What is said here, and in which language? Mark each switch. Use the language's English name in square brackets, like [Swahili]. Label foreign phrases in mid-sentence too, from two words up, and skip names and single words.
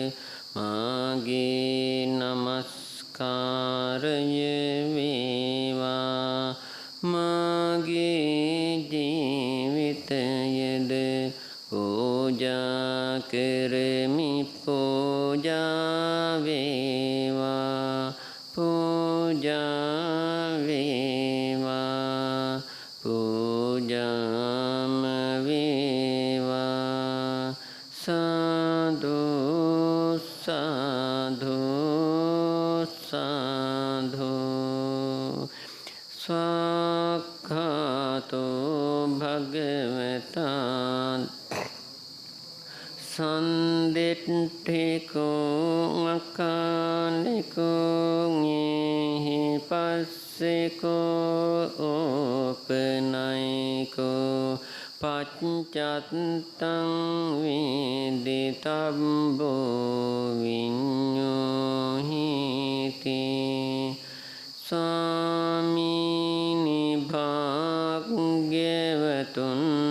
[Sinhala] මාගේ නමස්කාරය වේවා මාගේ ජීවිතයද පූජා කරමි පූජා වේවා පූජා වේවා පූජාම වේවා සාදු [Pali] සාදු සාදු ස්වාක්ඛාතෝ භගවතා සන්දිට්ඨිකෝ අකාලිකෝ ඤේහි පස්සිකෝ ඕපනයිකෝ පච්චත්තං විදිතබ්බෝ විඤ්ඤෝ හිති [Sinhala] ස්වාමීනි භාග්‍යවතුන්